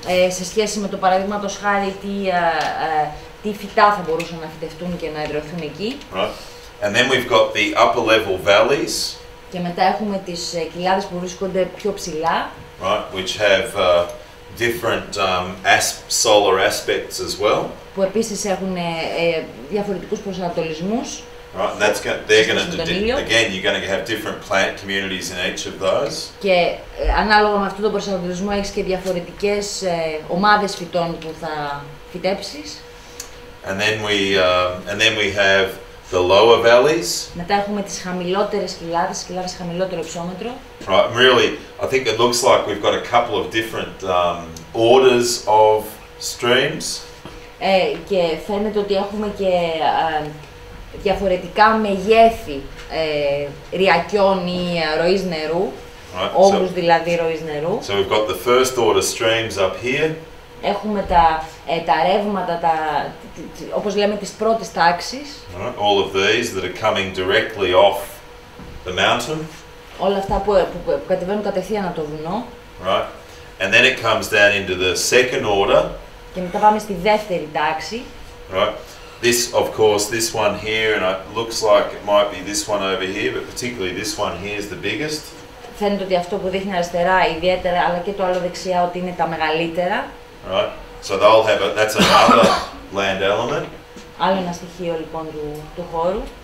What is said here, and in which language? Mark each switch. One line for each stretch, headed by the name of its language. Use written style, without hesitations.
Greek: σε σχέση με το παραδείγματος χάρη τι φυτά θα μπορούσαν να φυτευτούν και να εδραιωθούν εκεί.
English: Right. And then we've got the upper level valleys.
Greek: Και μετά έχουμε τις κοιλάδες που βρίσκονται πιο ψηλά.
English: Right, which have different solar aspects as well.
Greek: Που επίσης έχουν διαφορετικούς προσανατολισμούς.
English: Right, and they're going to again, you're going to have different plant communities in each of those.
Greek: Και ανάλογα με αυτόν τον προσανατολισμό έχεις και διαφορετικές ομάδες φυτών που θα φυτέψεις.
English: And then we have the lower valleys.
Greek: Μετά έχουμε τις χαμηλότερες κοιλάδες χαμηλότερο υψόμετρο.
English: Right, really, I think it looks like we've got a couple of different orders of streams.
Greek: Και φαίνεται ότι έχουμε και διαφορετικά μεγέθη ριακιών ή ροής νερού, όγκους δηλαδή ροής νερού.
English: So we've got the first order streams up here.
Greek: Έχουμε τα ρεύματα, όπως λέμε, της πρώτης τάξης.
English: All of these that are coming directly off the mountain.
Greek: Όλα αυτά που κατεβαίνουν κατευθείαν από το βουνό.
English: Right. And then it comes down into the second order.
Greek: Και μετά πάμε στη δεύτερη τάξη.
English: Right. This, of course, this one here, and it looks like it might be this one over here, but particularly this one here is the biggest.
Greek: Φαίνεται ότι αυτό που δείχνει αριστερά ιδιαίτερα, αλλά και το άλλο δεξιά, ότι είναι τα μεγαλύτερα.
English: Right. So they'll have that's another land element.
Greek: Άλλο ένα στοιχείο λοιπόν του χώρου.